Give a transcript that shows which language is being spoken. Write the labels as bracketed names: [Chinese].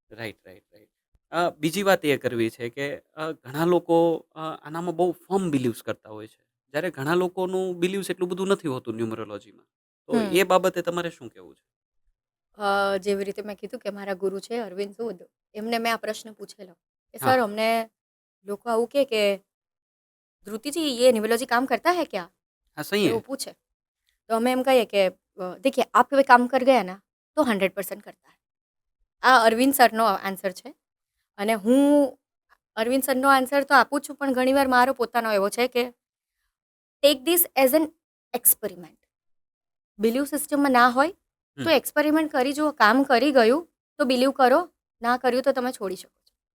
[Gujarati] Right right right બીજી વાત એ કરવી છે કે ઘણા લોકો આનામાં બહુ ફર્મ બિલીવ્સ કરતા હોય છે, જ્યારે ઘણા લોકોનું બિલીવ્સ એટલું બધું નથી હોતું ન્યુમરોલોજીમાં. તો હમ. એ બાબતે તમારે શું કહેવું છે? જેવી રીતે મેં કીધું કે મારા ગુરુ છે અરવિંદ સૂદ, એમને મેં આ પ્રશ્ન પૂછેલો કે હા સર, અમને લોકો આવું કે [Hindi] ધ્રુતિ जी ये न्यूमरोलॉजी काम करता है क्या, હા સહી હે. [Gujarati] એવું પૂછે. તો અમે એમ કહીએ કે [Hindi] देखिए आप कोई काम कर गया ना तो 100% करता है. [Gujarati] આ અરવિંદ સરનો આન્સર છે, અને હું અરવિંદ સરનો આન્સર તો આપું છું, પણ ઘણીવાર મારો પોતાનો એવો છે કે [English] Take this as an experiment. [Gujarati] Believe સિસ્ટમમાં ના હોય હમ. તો એક્સપેરિમેન્ટ કરી જુઓ, કામ કરી ગયું તો બિલીવ કરો, ના કર્યું તો તમે છોડી શકો છો.